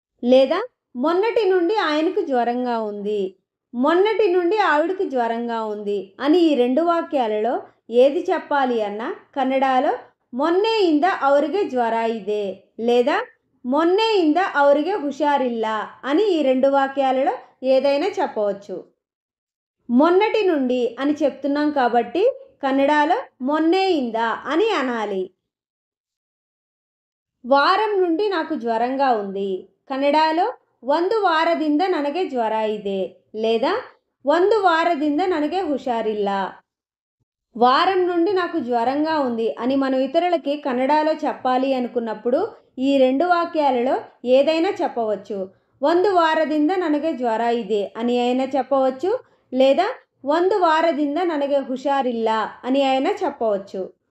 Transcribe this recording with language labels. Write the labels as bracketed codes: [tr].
[te] లేదా మొన్నటి నుండి ఆయనకు జ్వరంగా ఉంది, మొన్నటి నుండి ఆవిడకి జ్వరంగా ఉంది అని ఈ రెండు వాక్యాలలో ఏది చెప్పాలి అన్నా కన్నడలో [kn] ಮೊನ್ನೆಯಿಂದ ಅವರಿಗೆ ಜ್ವರ ಇದೆ [te] లేదా [kn] ಮೊನ್ನೆಯಿಂದ ಅವರಿಗೆ ಹುಷಾರಿಲ್ಲ [te] అని ఈ రెండు వాక్యాలలో ఏదైనా చెప్పవచ్చు. మొన్నటి నుండి అని చెప్తున్నాం కాబట్టి కన్నడలో ಮೊನ್ನೆಯಿಂದ అని అనాలి. వారం నుండి నాకు జ్వరంగా ఉంది. కన్నడలో [kn] ಒಂದು ವಾರದಿಂದ ನನಗೆ ಜ್ವರ ಇದೆ [te] లేదా [kn] ಒಂದು ವಾರದಿಂದ ನನಗೆ ಹುಷಾರಿಲ್ಲ. [te] వారం నుండి నాకు జ్వరంగా ఉంది అని మనం ఇతరులకి కన్నడలో చెప్పాలి అనుకున్నప్పుడు ఈ రెండు వాక్యాలలో ఏదైనా చెప్పవచ్చు. [kn] ಒಂದು ವಾರದಿಂದ ನನಗೆ ಜ್ವರ ಇದೆ [te] అని అయినా చెప్పవచ్చు, లేదా [kn] ಒಂದು ವಾರದಿಂದ ನನಗೆ ಹುಷಾರಿಲ್ಲ [te] అని అయినా చెప్పవచ్చు.